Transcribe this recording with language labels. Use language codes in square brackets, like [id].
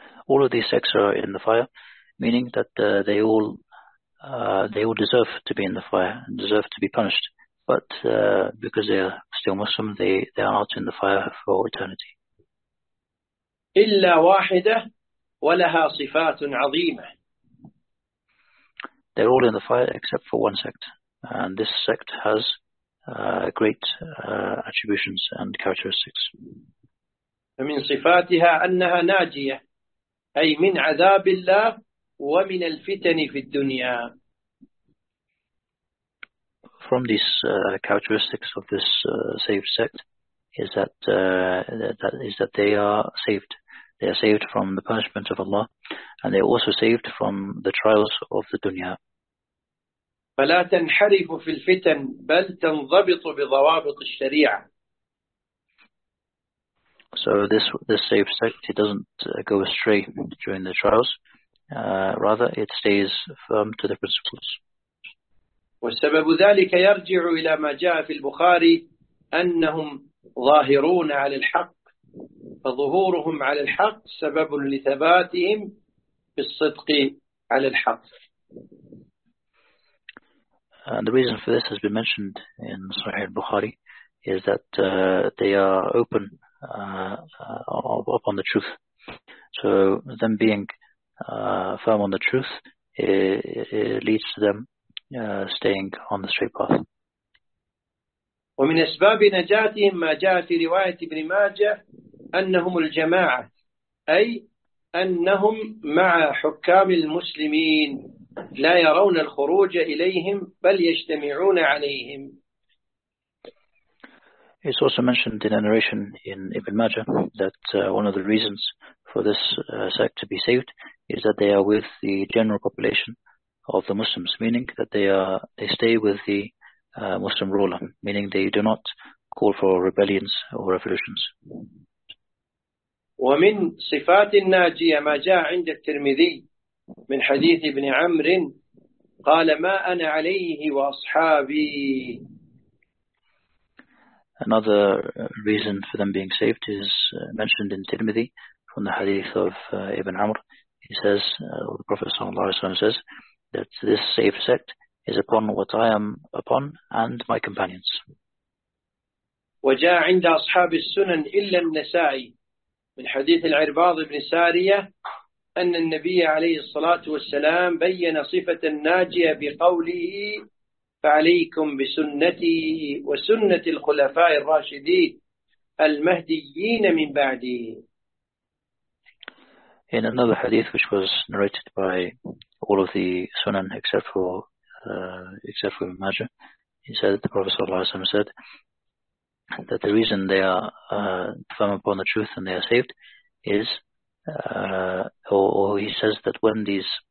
[en] All of these sects are in the fire, meaning that they all deserve to be in the fire and deserve to be punished. But because they are still Muslim, they are not in the fire for eternity. [ar] إلا واحدة ولها صفات عظيمة. [en] They're all in the fire except for one sect, and this sect has great attributions and characteristics. [ar] فمن صفاتها أنها ناجية، أي من عذاب الله ومن الفتن في الدنيا. [en] From these characteristics of this saved sect is that they are saved They are saved from the punishment of Allah, and they are also saved from the trials of the dunya. [ar] فلا تنحرف في الفتن بل تنضبط بضوابط الشريعة. [en] So this safe sect, it doesn't go astray during the trials. Rather, it stays firm to the principles. [ar] والسبب ذلك يرجع إلى ما جاء في البخاري أنهم ظاهرون على الحق فظهورهم على الحق سبب لثباتهم في الصدق على الحق. [en] And the reason for this has been mentioned in Sahih al-Bukhari is that they are open upon the truth. So them being firm on the truth, it leads to them staying on the straight path. [ar] ومن أسباب نجاتهم ما جاء في رواية ابن ماجة أنهم الجماعة أي أنهم مع حكام المسلمين لا يرون الخروج إليهم بل يجتمعون عليهم. [en] It's also mentioned in a narration in Ibn Majah that one of the reasons for this sect to be saved is that they are with the general population of the Muslims, meaning that they stay with the Muslim ruler, meaning they do not call for rebellions or revolutions. [ar] ومن صفات الناجية ما جاء عند الترمذي من حديث ابن عمرو قال ما أنا عليه وأصحابي. [en] Another reason for them being saved is mentioned in Tirmidhi from the hadith of Ibn Amr. He says, the Prophet ﷺ says, that this saved sect is upon what I am upon and my companions. [ar] وجاء عند أصحاب السنن إلا النسائي من حديث العرباض بن سارية أن النبي عليه الصلاة والسلام بيّن صفة الناجية بقوله فعليكم بسنتي وسنة الخلفاء الراشدين المهديين من بعدي. [en] In another hadith which was narrated by all of the Sunan except for Ibn Majah, he said that the Prophet ﷺ said that the reason they are firm upon the truth and they are saved is, he says that when these